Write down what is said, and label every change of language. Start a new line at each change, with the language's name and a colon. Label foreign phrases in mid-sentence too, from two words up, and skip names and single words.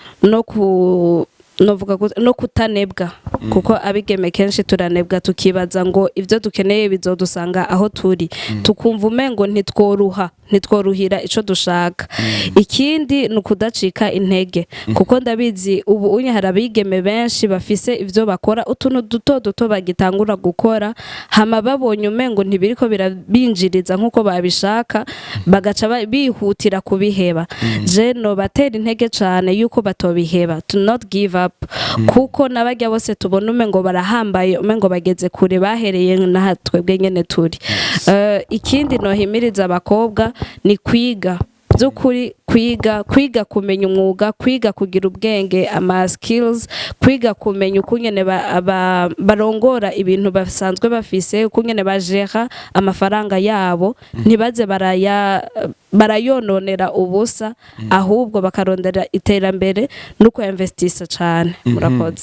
Rundi: no kutanebwa kuko abigeme kenshi turanebwa tukibaza ngo ivyo dukeneye bizodusanga aho turi tukumva umengo ntitworuhira ico dushaka ikindi nukudacika intege kuko ndabizi ubu unye harabigeme benshi bafise ivyo bakora utuntu duto bagitangura gukora hama babonye umengo ntibiriko birabinjiriza nkuko babishaka bagaca bihutira kubiheba je no batera intege cane yuko batobiheba
English: to not give up
Rundi: kuko nabajya bose tubona umengo barahambaye umengo bageze kure bahereye na twebwe nyene turi ikindi nohimiriza abakobwa ni kwiga byukuri kwiga kumenya umwuga kwiga kugira ubwenge ama skills kwiga kumenya ukunyene barongora ibintu basanzwe bafise ukunyene bajera amafaranga yabo ntibaze barayononera ubusa ahubwo bakarondera iterambere nuko investisa cyane murakoze